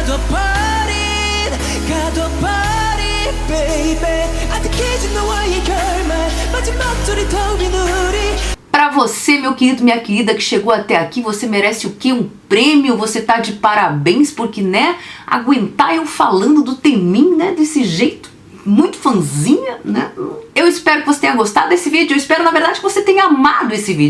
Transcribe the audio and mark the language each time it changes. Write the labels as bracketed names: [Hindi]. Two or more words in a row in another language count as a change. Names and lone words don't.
[Korean] 가둬버린 baby 아득해진 너와의 결말 마지막 소리 터빈 우리. [Portuguese] Pra você, meu querido, minha querida, que chegou até aqui, você merece o quê? Um prêmio, você tá de parabéns, porque, né, aguentar eu falando do Temin, né, desse jeito, muito fãzinha, né? Eu espero que você tenha gostado desse vídeo, eu espero, na verdade, que você tenha amado esse vídeo.